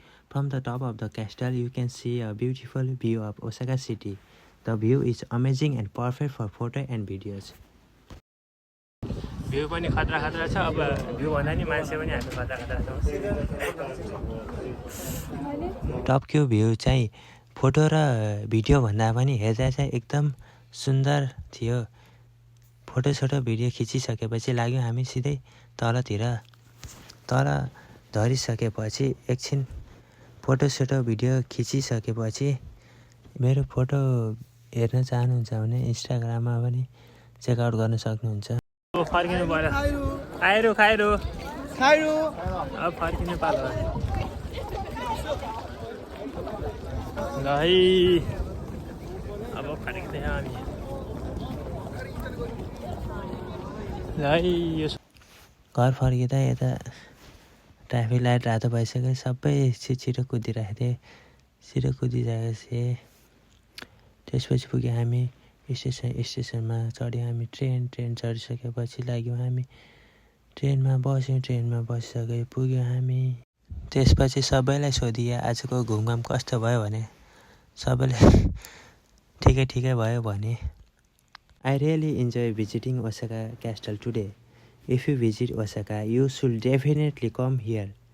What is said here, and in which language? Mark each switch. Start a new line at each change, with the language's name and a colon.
English: From the top of the castle, you can see a beautiful view of Osaka city. The view is amazing and perfect for photo and videos.
Nepali: View पनि खतरा छ. अब view भन्दा नि मान्छे पनि हामी खतरा छ. टपको भ्यू चाहिँ फोटो र भिडियो भन्दा पनि हेर्दा चाहिँ एकदम सुन्दर थियो. फोटो भिडियो खिचिसकेपछि लाग्यो हामी सिधै तलतिर. तल झरिसकेपछि एकछिन फोटो भिडियो खिचिसकेपछि मेरो फोटो हेर्न चाहनुहुन्छ भने इन्स्टाग्राममा पनि चेकआउट गर्न सक्नुहुन्छ. फर्किनु पर्यो. खाइरु अब फर्किनु पालो ल है. अब फर्किँदै हामी ल है. यो घर फर्किँदा यता ट्राफिक लाइट रातो भइसक्यो. सबै छिटो कुदिरहेको थिएँ. छिटो कुदिसकेपछि त्यसपछि पुग्यौँ हामी स्टेसनमा चढ्यौँ हामी. ट्रेन चढिसकेपछि लाग्यौँ हामी ट्रेनमा बस्यौँ. ट्रेनमा बसिसके पुग्यौँ हामी. त्यसपछि सबैलाई सोधिए आजको घुमघाम कस्तो भयो भने सबैले ठिकै भयो भने.
English: I really enjoy visiting Osaka Castle today. If you visit Osaka, you should definitely come here.